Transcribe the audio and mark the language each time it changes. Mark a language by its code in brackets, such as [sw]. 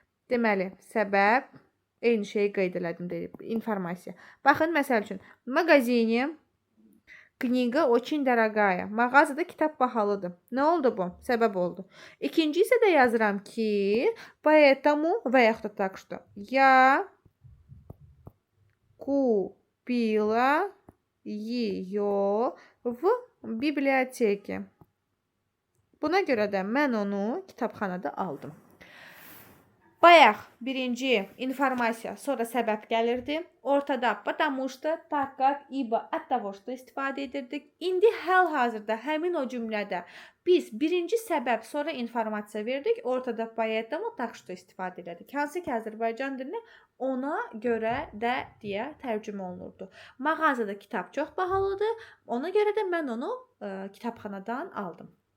[az] Deməli, səbəb, eyni şeyi qeyd elədim deyib, informasiya. Baxın, məsəl üçün, [ru] mağazini kniga очень дорогая. [az] Mağazada kitab bahalıdır. Nə oldu bu? Səbəb oldu. İkinci isə də yazıram ki, поэтому və yaxud da так что. [ru] Я купила ее в библиотеке. [az] Buna görə də mən onu kitabxanada aldım. Bayaq birinci informasiya, sonra səbəb gəlirdi. Ortada [ru] потому что, так как, ибо, от того что [az] istifadə edirdik. İndi hal-hazırda həmin o cümlədə biz birinci səbəb, sonra informasiya verdik. Ortada [ru] поэтому, так что [az] istifadə edirik. Hansı ki Azərbaycan dilində ona görə də deyə tərcümə olunurdu. Mağazada kitab çox bahalıdır. Ona görə də mən onu kitabxanadan aldım.